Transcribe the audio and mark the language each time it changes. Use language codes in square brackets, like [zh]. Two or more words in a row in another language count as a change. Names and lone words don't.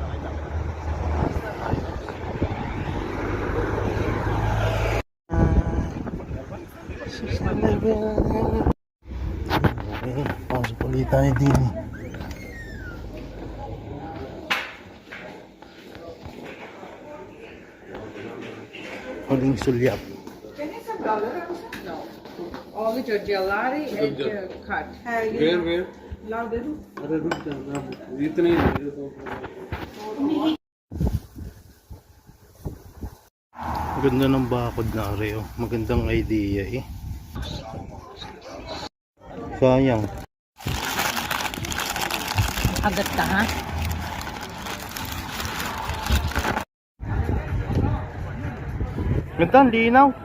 [tl] Okay, pasok ulit tayo dini. Huling sulyap. [en] All the Georgialari and cut. Where? Louder. [hi] अरे रुक जा, इतने ही मेरे तो [tl] Ganda ng bakod na areo. Magandang idea eh. Sayang. Agad ka ha? Ganda, ang linaw.